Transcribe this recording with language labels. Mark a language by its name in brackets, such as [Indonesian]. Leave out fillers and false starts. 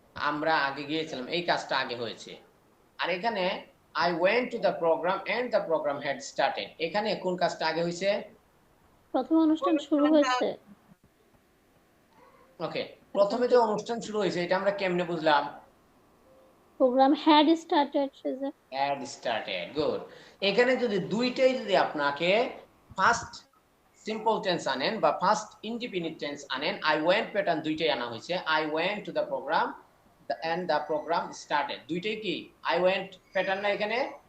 [Bangla] আমরা আগে গিয়েছিলাম, এই কাজটা আগে হয়েছে। আর এখানে [English] I went to the program and the program had started, [Bangla] এখানে কোন কাজটা আগে হয়েছে? প্রথম অনুষ্ঠান শুরু হয়েছে। ওকে, প্রথমে যে অনুষ্ঠান শুরু হয়েছে এটা আমরা কেমনে বুঝলাম? [English] program had started Shazia. had started. Good. [Bangla] এখানে যদি দুইটাই যদি আপনাকে ফার্স্ট সিম্পল টেন্স আনেন বা ফার্স্ট ইনডিপেন্ডেন্ট টেন্স আনেন, আই ওয়েন্ট প্যাটার্ন দুইটাই আনা হয়েছে। [English] I went to the programme and the programme started, [Bangla] দুইটাই কি [English] I went pattern [Bangla] না এখানে?